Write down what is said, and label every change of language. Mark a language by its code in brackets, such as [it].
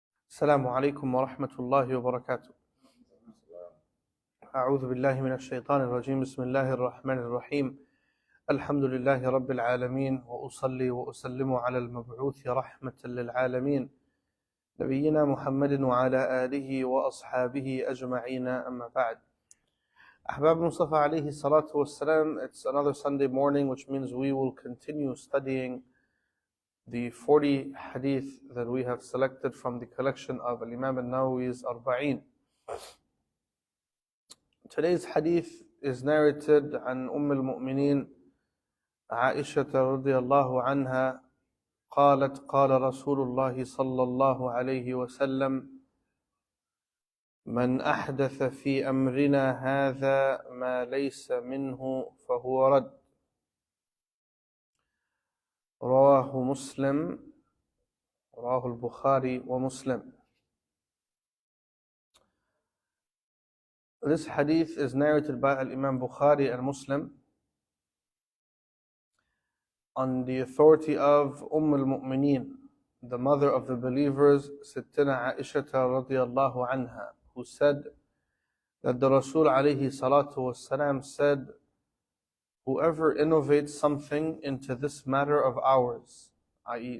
[ar] السلام عليكم ورحمة الله وبركاته. أعوذ بالله من الشيطان الرجيم. بسم الله الرحمن الرحيم. الحمد لله رب العالمين، وأصلي وأسلم على المبعوث رحمة للعالمين نبينا محمد وعلى آله وأصحابه أجمعين. أما بعد. Ahbab Mustafa alayhi salatu wassalam, [en] it's another Sunday morning, which means we will continue studying the 40 hadith that we have selected from the collection of Imam Nawawi's Arba'een. Today's hadith is narrated [ar] عن al-Mu'mineen عائشة رضي الله عنها قالت قال رسول الله صلى الله عليه وسلم من أحدث في أمرنا هذا ما ليس منه فهو رد. رواه مسلم، رواه البخاري ومسلم. [en] This hadith is narrated by Imam Bukhari and Muslim on the authority of al-Mu'mineen, the mother of the believers, Sittina Aisha radiyallahu anha, who said that the Rasul alayhi salatu wassalam said, whoever innovates something into this matter of ours, i.e.